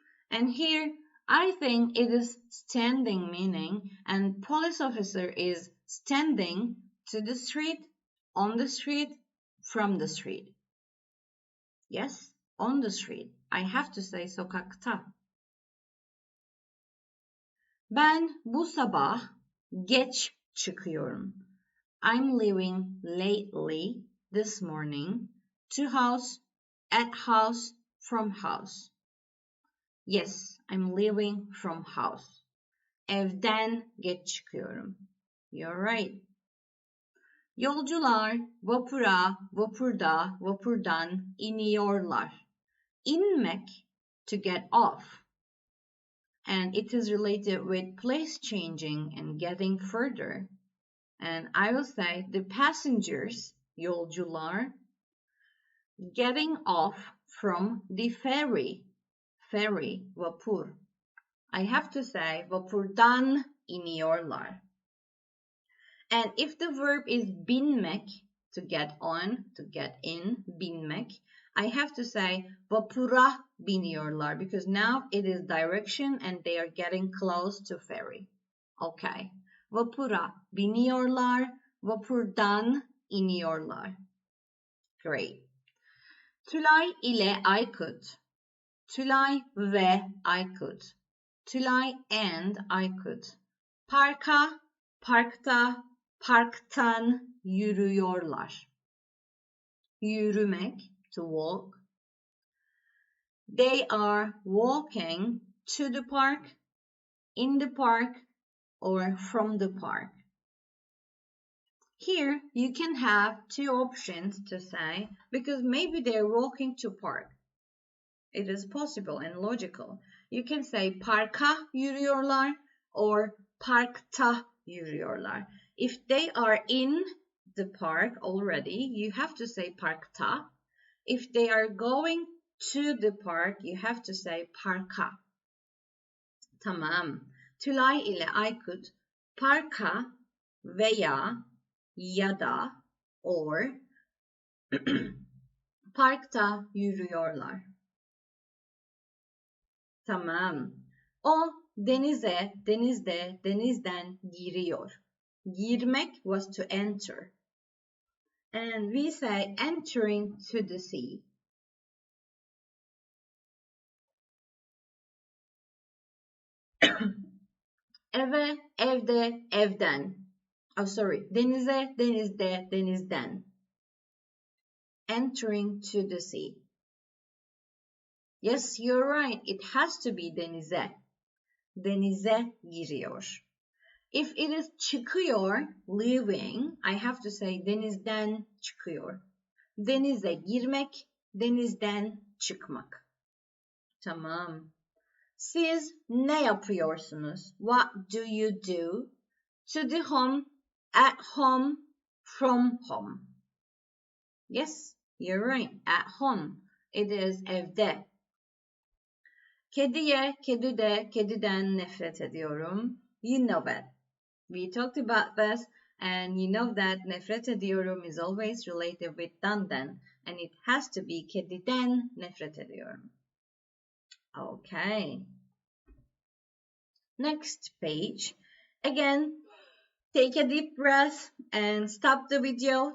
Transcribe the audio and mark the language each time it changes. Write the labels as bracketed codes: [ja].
[en] And here, I think it is standing meaning, and police officer is standing to the street, on the street, from the street. Yes, on the street. I have to say sokakta. [tr] Ben bu sabah geç çıkıyorum. [en] I'm leaving lately this morning to house, at house, from house. Yes, I'm leaving from house. [tr] Evden geç çıkıyorum. [en] You're right. [tr] Yolcular vapura, vapurda, vapurdan iniyorlar. [en] İnmek, to get off. And it is related with place changing and getting further. And I will say the passengers, yolcular, getting off from the ferry, vapur. I have to say [tr] vapurdan iniyorlar. [en] And if the verb is binmek, to get on, to get in, binmek, I have to say [tr] vapura biniyorlar [en] because now it is direction and they are getting close to ferry. Okay. [tr] Vapura biniyorlar, vapurdan iniyorlar. Great. Tülay ile Aykut. Tülay ve Aykut. Tülay and Aykut. Parka, parkta, parktan yürüyorlar. [en] Yürümek, to walk. They are walking to the park, in the park, or from the park. Here you can have two options to say because maybe they're walking to park. It is possible and logical. You can say [tr] parka yürüyorlar [en] or [tr] parkta yürüyorlar. [en] If they are in the park already, you have to say parkta. If they are going to the park, you have to say parka. [tr] Tamam. Tülay ile Aykut parka veya ya da or parkta yürüyorlar. Tamam. O denize, denizde, denizden giriyor. [en] Girmek was to enter. And we say entering to the sea. [tr] Eve, evde, evden. [en] Oh, sorry. [tr] Denize, denizde, denizden. [en] Entering to the sea. Yes, you're right. It has to be denize. [tr] Denize giriyor. [en] If it is çıkıyor, leaving, I have to say [tr] denizden çıkıyor. Denize girmek, denizden çıkmak. Tamam. Siz ne yapıyorsunuz? [en] What do you do? To the home, at home, from home. Yes, you're right. At home. It is evde. [tr] Kediye, kedide, kediden nefret ediyorum. [en] You know that. We talked about this and you know that [tr] nefret ediyorum [en] is always related with dandan and it has to be [tr] kediden nefret ediyorum. [en] Okay. Next page. Again, take a deep breath and stop the video.